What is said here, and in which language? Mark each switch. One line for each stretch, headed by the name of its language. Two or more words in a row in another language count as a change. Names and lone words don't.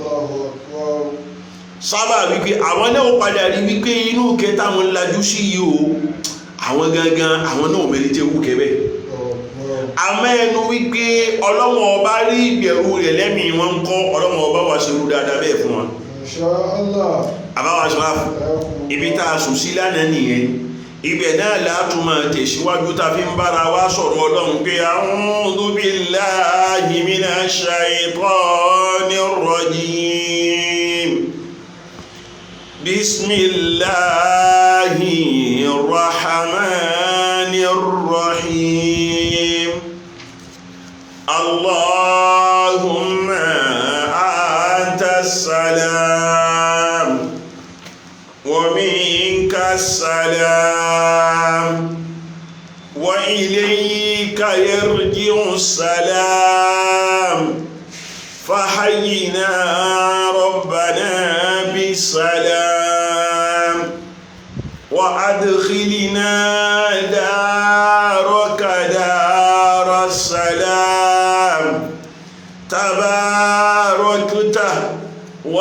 Yoruba: sábà wípé àwọn náà ó padà rí wípé inú ìkẹ́ táwọn lajú sí yìí o àwọn gangan àwọn náà mẹ́rin tẹ́ wúkẹ́ bẹ́ẹ̀ àmọ́ ẹnu wípé Ọlọ́run ọba rí ìbẹ̀rù rẹ̀ lẹ́mìí wọn ń kọ́ Ọlọ́run ọba wá ṣerú dáadáa bẹ́ẹ̀ fún wọn. àbáwá Ashraf ibi tá a sùn sí lánàá nìyẹn ibẹ̀ náà látún máa tẹ̀síwájú tá a fi ń bára wa sọ̀rọ̀ Ọlọ́run pé
Arabic: أعوذ بالله من الشيطان الرجيم بسم الله الرحمن الرحيم اللهم أنت السلام ومنك السلام وإليك يرجع السلام فحينا ربنا بالسلام وأدخلنا دارك دار السلام تباركت و